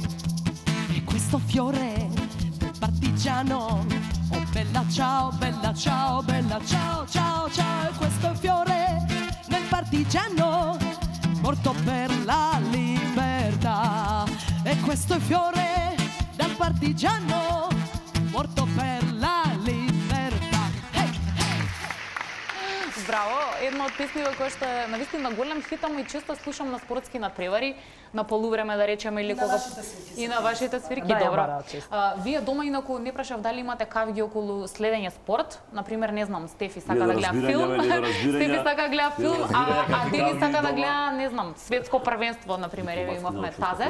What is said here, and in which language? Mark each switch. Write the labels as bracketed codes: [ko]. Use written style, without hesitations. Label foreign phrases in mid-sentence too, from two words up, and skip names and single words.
[it] E questo fiore del partigiano, oh bella ciao, bella ciao, bella ciao, ciao, ciao. E questo fiore del partigiano, morto per la libertà. E questo è fiore del partigiano, morto per la libertà. Hey, hey. [mk] Браво, една од песните која што е навистина голем хит, ама и често слушам на спортски надпревари, на полувреме да речеме или кога и на вашите свирки, Да, ја добро. бараат често. Вие дома инаку не прашав дали имате кавги околу следење спорт, например, не знам, Стефи сака да гледа филм, Стефи сака да гледа филм, а Дени сака да гледа, не знам, светско првенство, например, еве имавме тазе.